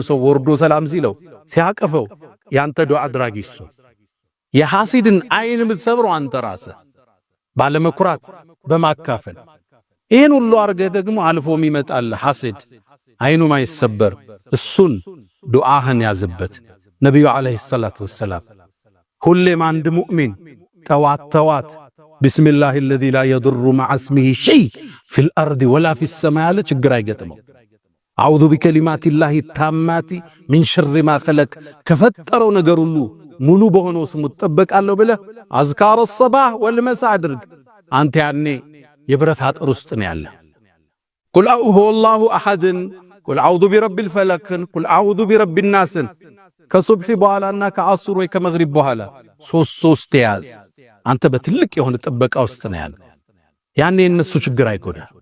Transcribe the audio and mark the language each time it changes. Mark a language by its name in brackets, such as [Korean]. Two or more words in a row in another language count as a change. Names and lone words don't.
[Amharic] ሰው ወርዶ ሰላም ሲለው ሲያቀፈው ያንተ ዱዓ አድራጊ እሱ የሐሲድን አይን የምትሰብረው አንተ ራስህ ባለመኩራት በማካፈል ይሄን ሁሉ አርገ ደግሞ አልፎም ይመጣል ሐሲድ አይኑ ማይሰበር እሱን ዱዓህን ያዝበት ነብዩ [Arabic] عليه الصلاة والسلام [Amharic] ሁሌም አንድ ሙእሚን ተዋት [Arabic] ቢስሚላሂ الذي لا يضر مع اسمه شيء في الارض ولا في [Amharic] السماء ችግር አይገጥመው [Arabic] أعوذ بكلمات الله التامات من شر ما خلق [Amharic] ከፈጠረው ነገር ሁሉ ሙሉ በሆነው ስሙ ተጠበቃለሁ ብለህ [Arabic] أذكار الصباح والمساء [Amharic] አድርግ አንተ ያኔ የብረት አጥር ውስጥ ነው ያለ [Arabic] قل هو الله أحد قل أعوذ برب الفلق قل أعوذ برب الناس [Amharic] ከሱብሂ በኋላና ከአስር ወይ ከመግሪብ በኋላ ሶስት ያዝ አንተ በትልቅ የሆነ ጥበቃ ውስጥ ነው ያለ ያኔ እነሱ ችግር አይጎዳ